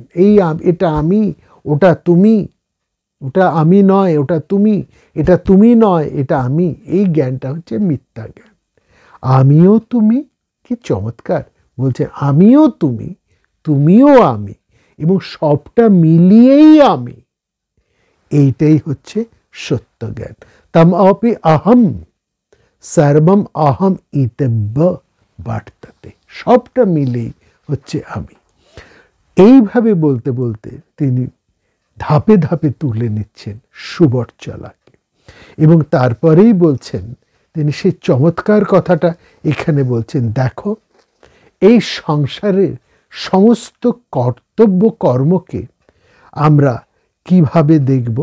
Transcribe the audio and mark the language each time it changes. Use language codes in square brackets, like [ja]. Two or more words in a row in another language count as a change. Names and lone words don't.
[bn] এটা আমি, ওটা তুমি, ওটা আমি নয়, ওটা তুমি, এটা তুমি নয়, এটা আমি, এই জ্ঞানটা হচ্ছে মিথ্যা জ্ঞান। আমিও তুমি, কি চমৎকার বলছে, আমিও তুমি, তুমিও আমি, এবং সবটা মিলিয়েই আমি, এইটাই হচ্ছে সত্য জ্ঞান। [sa] তম অপি অহম সর্বম অহম ইতব্য বর্ততে, [bn] সবটা মিলেই হচ্ছে আমি। এইভাবে বলতে বলতে তিনি ধাপে ধাপে তুলে নিচ্ছেন সুবর্চলাকে এবং তারপরেই বলছেন, তিনি সেই চমৎকার কথাটা এখানে বলছেন, দেখো এই সংসারের সমস্ত কর্তব্য কর্মকে আমরা কিভাবে দেখব।